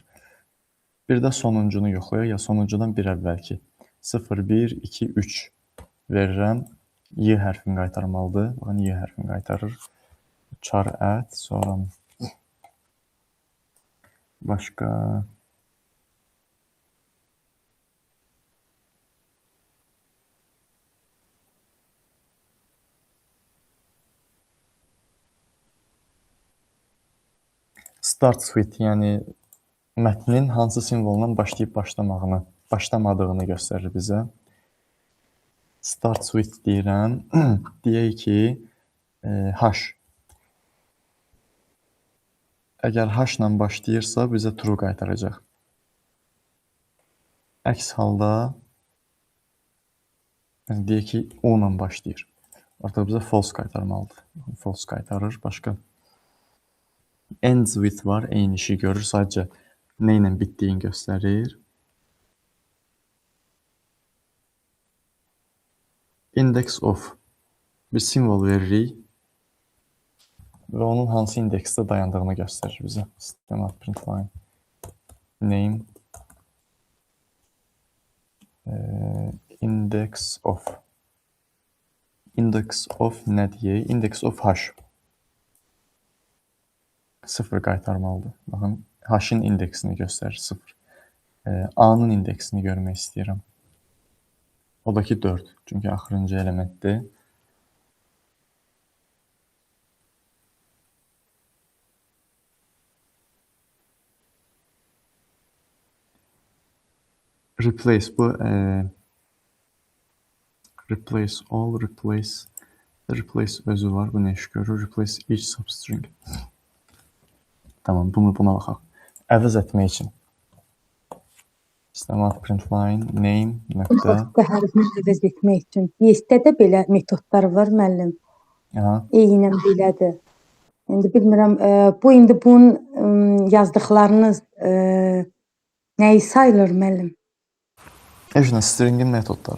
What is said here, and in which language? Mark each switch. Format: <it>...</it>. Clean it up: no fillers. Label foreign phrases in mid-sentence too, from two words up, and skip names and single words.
<az>Bir də sonuncunu yoxlayaq, ya sonuncudan bir əvvəlki. 0, 1, 2, 3 verirəm. Y hərfini qaytarmalıdır. Baxın Y hərfini qaytarır.</az> <en>Char at,</en> <az>sonra başqa</az> <en>start with,</en> <az>yəni mətnin hansı simvolundan başlayıb başlamadığını göstərir bizə.</az> <en>Start with</en> <az>deyirəm. Deyək ki, h. Əgər h ilə başlayırsa, bizə true qaytaracaq. Əks halda, deyək ki, o ilə başlayır. Artıq bizə false qaytarmalıdır. False qaytarır. Başqa</az> <en>ends with</en> <az>var, eyni işi görür. Sadəcə nə ilə bitdiyini göstərir.</az> <en>Index of.</en> <az>Bir simvol veririk və onun hansı indeksdə dayandığını göstərir bizə.</az> <en>System.println name index of. Index of</en> <az>nə deyək?</az> <en>Index of h.</en> <az>0 qaytarmalıdır. Baxın, h-in indeksini göstərir 0. A-nın indeksini görmək istəyirəm. O da ki 4. Çünki axırıncı elementdir. Replace bu</az> <en>replace all,</en> <az>replace özü var. Bu nə iş görür?</az> <en>Replace each substring.</en> <az>Tamam, buna baxaq. Əvəz etmək üçün.</az> <en>System.println name nöqtə.</en> <az>Hərfini əvəz etmək üçün. Yes-də də belə metodlar var müəllim. Eynən belədir. İndi bilmirəm, bunun yazdıqlarınız nəyi sayılır müəllim? Stringin metodları.</az>